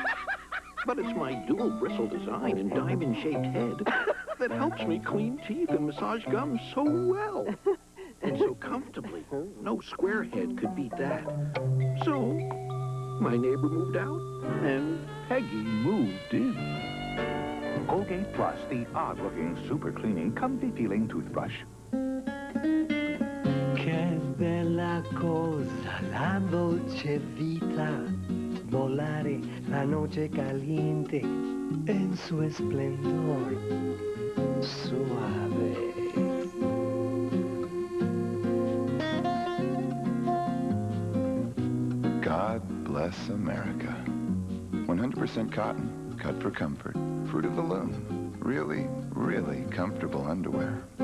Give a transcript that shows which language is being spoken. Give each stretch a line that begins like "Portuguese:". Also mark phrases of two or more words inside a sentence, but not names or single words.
English: But it's my dual bristle design and diamond-shaped head that helps me clean teeth and massage gums so well. And so comfortably. No Squarehead could beat that. So, my neighbor moved out, and Peggy moved in. Colgate Plus, the odd-looking, super-cleaning, comfy-feeling toothbrush.
Italian: Che bella cosa la dolce vita, volare
Spanish: la noche caliente en su esplendor suave.
English: God bless America. 100% cotton, cut for comfort. Fruit of the loom. Really, really comfortable underwear.